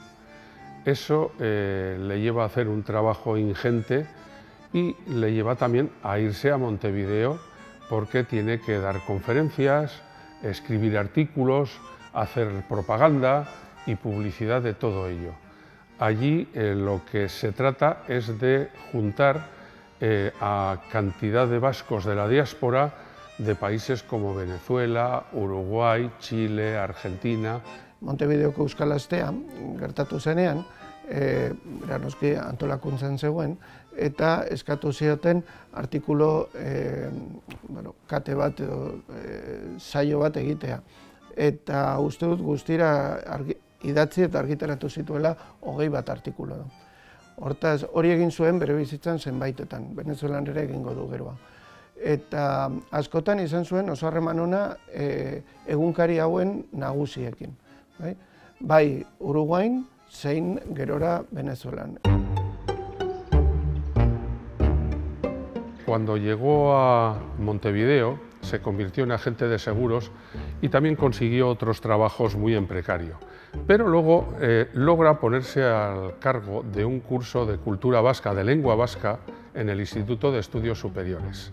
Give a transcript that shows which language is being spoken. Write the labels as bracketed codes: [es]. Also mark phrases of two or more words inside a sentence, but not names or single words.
[es] Eso le lleva a hacer un trabajo ingente y le lleva también a irse a Montevideo porque tiene que dar conferencias, escribir artículos, hacer propaganda y publicidad de todo ello. Allí lo que se trata es de juntar a cantidad de vascos de la diáspora de países como Venezuela, Uruguay, Chile, Argentina. [eu] Montevideoko Euskal Astea gertatu zenean, noski antolakuntzan zegoen, eta eskatu zioten artikulo, kate bat edo saio bat egitea. Eta uste dut guztira idatzi eta argitaratu zituela 21 artikulu. Hortaz, hori egin zuen bere bizitzan zenbaitetan, Venezuelan ere egingo du geroa. Eta askotan izan zuen oso harreman ona egunkari hauen nagusiekin. Bai Uruguain, zein gerora Venezuelan. [es] Cuando llegó a Montevideo, se convirtió en agente de seguros y también consiguió otros trabajos muy en precario. Pero luego logra ponerse al cargo de un curso de cultura vasca, de lengua vasca, en el Instituto de Estudios Superiores.